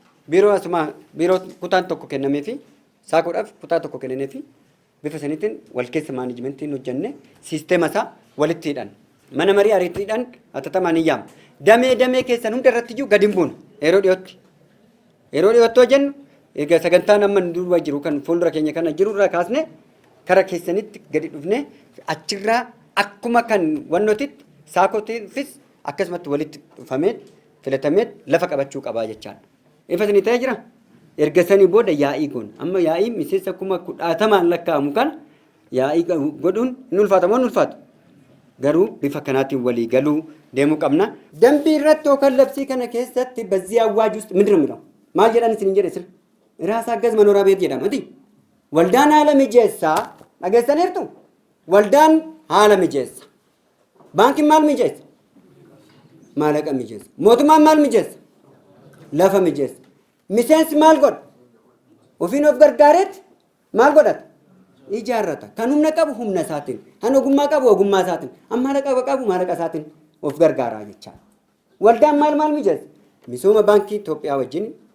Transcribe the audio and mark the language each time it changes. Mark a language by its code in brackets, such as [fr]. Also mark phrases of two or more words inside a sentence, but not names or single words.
[om] biiroo kutaan tokko kennameefi saakuudhaaf kutaa tokko kennameefi bifa saniitiin wal keessa maanajimentiin hojjenne siisteema isaa walitti hidhan mana marii ariitiidhaan hatattamaan hin yaama damee keessan hunda irratti iyyuu gadi hin buune yeroo dhiyootti hojjennu egaa sagantaan amma duuba jiru kan fuuldura keenya kana jirurraa kaasne kara keessanitti gadi dhufne achirraa akkuma kan wannootitti saakotiifis akkasumatti walitti dhufamee filatamee lafa qabachuu qabaa jechaadha. Ifa sanii ta'ee jira. Erga sanii booda yaa'ii goon amma yaa'ii miseensa akkuma 10 lakkaa'amu kana yaa'ii godhuun hin ulfaatu garuu bifa kanaatiin walii galuu deemuu qabna. Dambii irratti yookaan labsii kana keessatti bazzii awwaaj [am] ውስጥ ምንድን ነው የሚለው [om] maal jedhan isin jedhe sir [am] ራስ አገዝ መኖሪያ ቤት [om] jedhama waldaan haala mijeessaa dhageessaniirtu waldaan haala mijeessa baankiin maal mijeessa maallaqa mijeessa mootummaan maal mijeessa lafa mijeessa miseensi maal godha ofiin of gargaareetti maal godhata ijaarrata kan humna qabu humna isaatiin kan ogummaa qabu ogummaa isaatiin amma maallaqa qabu maallaqa isaatiin of gargaaraa jechaa waldaan maal mijeessa misooma baankii Itoophiyaa wajjin